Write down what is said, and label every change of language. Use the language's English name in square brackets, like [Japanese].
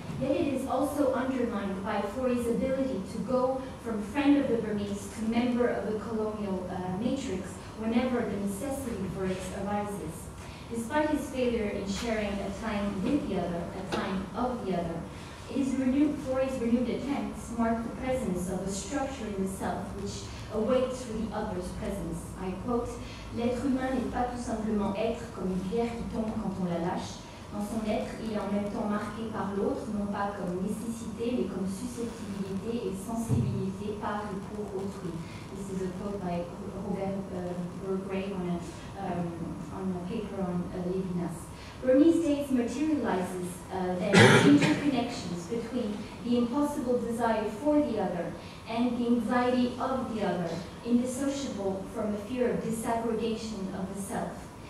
[English] Yet it is also undermined by Florey's ability to go from friend of the Burmese to member of the colonial matrix whenever the necessity for it arises. Despite his failure in sharing a time with the other, a time of the other, Florey's renewed attempts mark the presence of a structure in the self which awaits for the other's presence. I quote, [French] l'être humain n'est pas tout simplement être comme une pierre qui tombe quand on la lâche. Dans son être, il est en même temps marqué par l'autre, non pas comme nécessité, mais comme susceptibilité et sensibilité par et pour autrui. [English] This is a quote by Robert Burgrave on a paper on Levinas. Burmese days materializes then interconnections between the impossible desire for the other and the anxiety of the other, indissociable from a fear of disaggregation of the self.